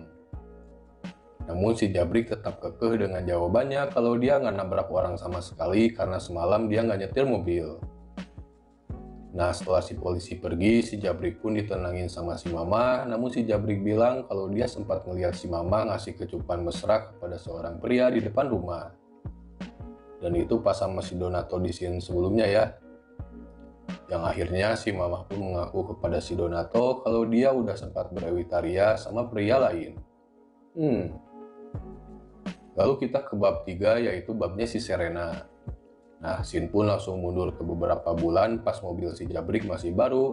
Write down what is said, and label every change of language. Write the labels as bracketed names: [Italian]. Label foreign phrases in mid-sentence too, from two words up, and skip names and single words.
[Indonesian] Namun si Jabrik tetap kekeh dengan jawabannya kalau dia nggak nabrak orang sama sekali karena semalam dia nggak nyetir mobil. Nah, setelah si polisi pergi, si Jabrik pun ditenangin sama si Mama, namun si Jabrik bilang kalau dia sempat melihat si Mama ngasih kecupan mesra kepada seorang pria di depan rumah. Dan itu pas sama si Donato di scene sebelumnya ya. Yang akhirnya si Mama pun mengaku kepada si Donato kalau dia udah sempat berewitaria sama pria lain. Lalu kita ke bab 3 yaitu babnya si Serena. Nah, Sin pun langsung mundur ke beberapa bulan pas mobil si Jabrik masih baru.